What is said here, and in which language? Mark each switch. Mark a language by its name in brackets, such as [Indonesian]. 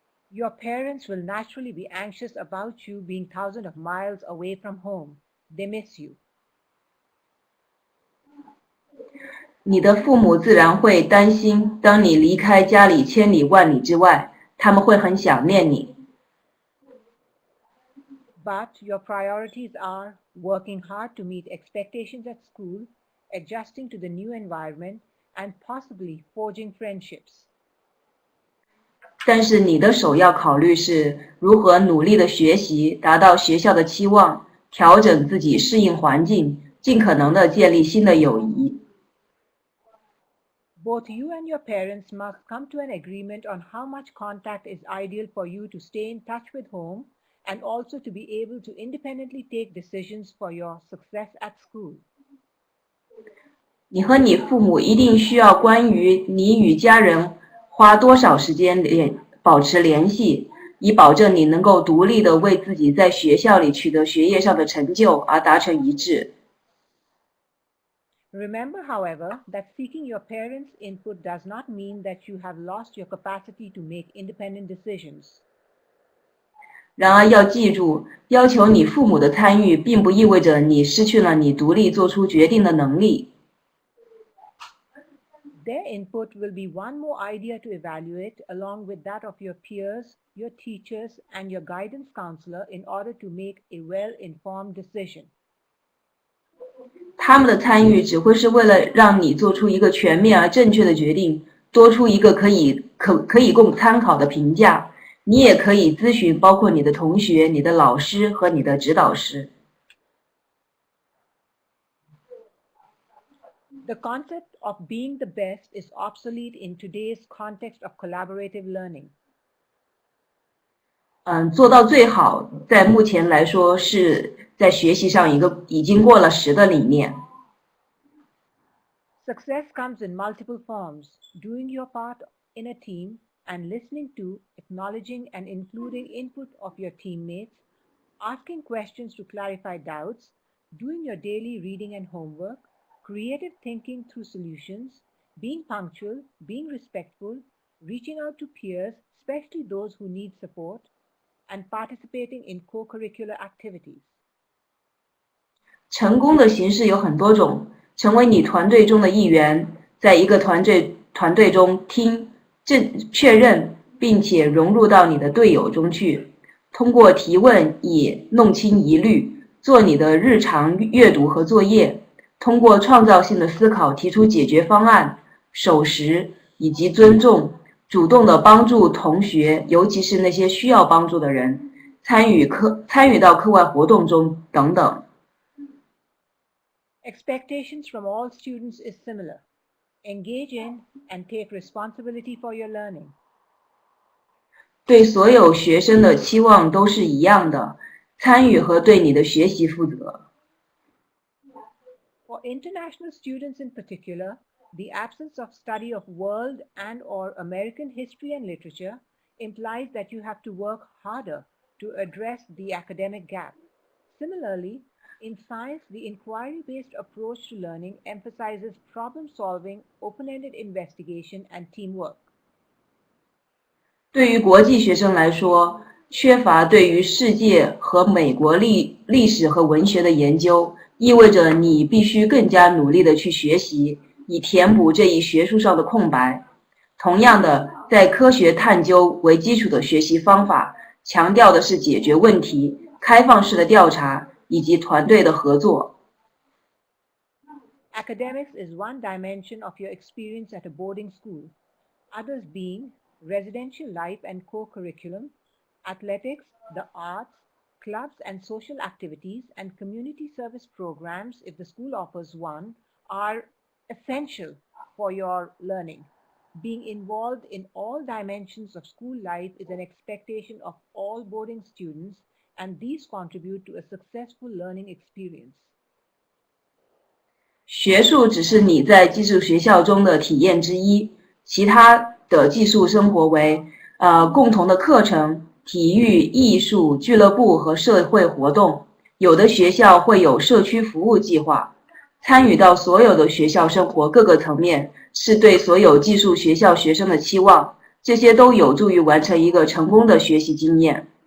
[English] Your parents will naturally be anxious about you being thousands of miles away from home. They miss you. [Chinese] 你的父母自然会担心，当你离开家里千里万里之外，他们会很想念你。 [English] But your priorities are working hard to meet expectations at school, adjusting to the new environment, and possibly forging friendships. [Chinese] 但是你的首要考虑是如何努力的学习，达到学校的期望，调整自己，适应环境，尽可能的建立新的友谊。 [English] Both you and your parents must come to an agreement on how much contact is ideal for you to stay in touch with home and also to be able to independently take decisions for your success at school. [Chinese] 你和你父母一定需要关于你与家人花多少时间保持联系，以保证你能够独立的为自己在学校里取得学业上的成就而达成一致。 [English] Remember, however, that seeking your parents' input does not mean that you have lost your capacity to make independent decisions. [Chinese] 然而要记住，要求你父母的参与，并不意味着你失去了你独立做出决定的能力。 [English] Their input will be one more idea to evaluate along with that of your peers, your teachers, and your guidance counselor in order to make a well-informed decision. [Chinese] 他们的参与只会是为了让你做出一个全面而正确的决定，多出一个可以供参考的评价。你也可以咨询包括你的同学、你的老师和你的指导师。 [English] The concept of being the best is obsolete in today's context of collaborative learning. [Chinese] 做到最好，在目前来说是在学习上一个已经过了时的理念。 [English] Success comes in multiple forms: doing your part in a team and listening to, acknowledging, and including input of your teammates, asking questions to clarify doubts, doing your daily reading and homework, creative thinking through solutions, being punctual, being respectful, reaching out to peers, especially those who need support, and participating in co-curricular activities. [Chinese] 成功的形式有很多种，成为你团队中的一员，在一个团队中确认并且融入到你的队友中去，通过提问以弄清疑虑，做你的日常阅读和作业，通过创造性的思考提出解决方案，守时以及尊重，主动的帮助同学，尤其是那些需要帮助的人，参与到课外活动中等等。 [English] Expectations from all students is similar. Engage in and take responsibility for your learning. [Chinese] 对所有学生的期望都是一样的，参与和对你的学习负责。 [English] For international students in particular, the absence of study of world and/or American history and literature implies that you have to work harder to address the academic gap. Similarly, in science, the inquiry-based approach to learning emphasizes problem-solving, open-ended investigation, and teamwork. [Chinese] 对于国际学生来说，缺乏对于世界和美国历史和文学的研究，意味着你必须更加努力地去学习，以填补这一学术上的空白。同样的，在科学探究为基础的学习方法，强调的是解决问题、开放式的调查以及团队的合作。 [English] Academics is one dimension of your experience at a boarding school, others being residential life and co-curriculum, athletics, the arts, clubs and social activities, and community service programs, if the school offers one, are essential for your learning. Being involved in all dimensions of school life is an expectation of all boarding students, and these contribute to a successful learning experience. [Chinese] 学术只是你在寄宿学校中的体验之一，其他的寄宿生活为共同的课程、体育、艺术、俱乐部和社会活动。有的学校会有社区服务计划。参与到所有的学校生活各个层面，是对所有寄宿学校学生的期望，这些都有助于完成一个成功的学习经验。